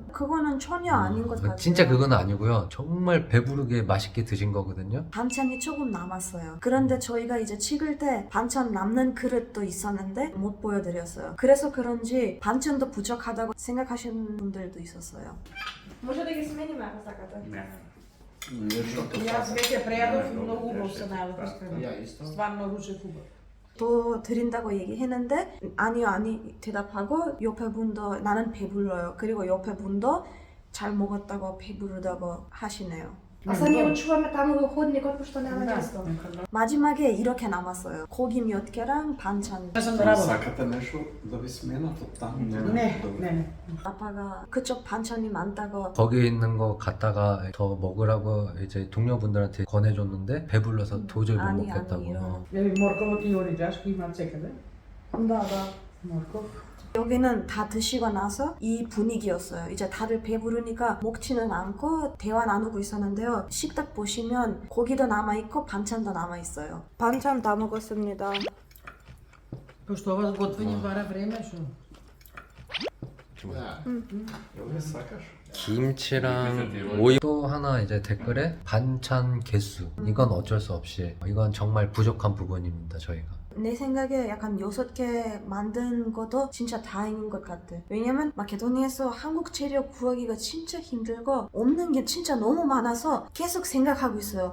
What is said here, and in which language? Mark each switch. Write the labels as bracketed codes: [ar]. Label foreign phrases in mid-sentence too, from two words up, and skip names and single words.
[ko] 그거는 전혀 아닌 것 같아요. 진짜 그건 아니고요. 정말 배부르게 맛있게 드신 거거든요. 반찬이 조금 남았어요. 그런데 저희가 이제 찍을 때 반찬 남는 그릇도 있었는데 못 보여드렸어요. 그래서 그런지 반찬도 부족하다고 생각하시는 분들도 있었어요. [mk] Може да ги сменим ако сакате? Јас веќе прејадов многу убав се најадов искрено. Ја исто. Стварно ручев убав. [ko] 또 드린다고 얘기했는데 아니 대답하고 옆에 분도 나는 배불러요. 그리고 옆에 분도 잘 먹었다고 배부르다고 하시네요. [mk] А сега ние чуваме таму во ходникот пошто нема место. [ko] 마지막에 이렇게 남았어요. 고기 몇 개랑 반찬. [mk] Јас сум на работа. Сакате нешто да би сменат од тамо? Не. [ko] 아빠가 그쪽 반찬이 많다고. 거기 있는 거 갖다가 더 먹으라고 이제 동료분들한테 권해줬는데 배불러서 도저히 못 아니, 먹겠다고. 이런. [mk] Ја морковот и ориџашки има секаде. [ko] 나. [mk] Морков. [ko] 여기는 다 드시고 나서 이 분위기였어요. 이제 다들 배부르니까 먹지는 않고 대화 나누고 있었는데요. 식탁 보시면 고기도 남아있고 반찬도 남아있어요. 반찬 다 먹었습니다. [mk] Пошто ова готвење бара време, што? Јел сакаш? [ko] 김치랑 오이. 또 하나 이제 댓글에 반찬 개수. 이건 어쩔 수 없이. 이건 정말 부족한 부분입니다, 저희가. 내 생각에 약간 6개 만든 것도 진짜 다행인 것 같아. 왜냐면 마케도니아에서 한국 재료 구하기가 진짜 힘들고 없는 게 진짜 너무 많아서 계속 생각하고 있어요.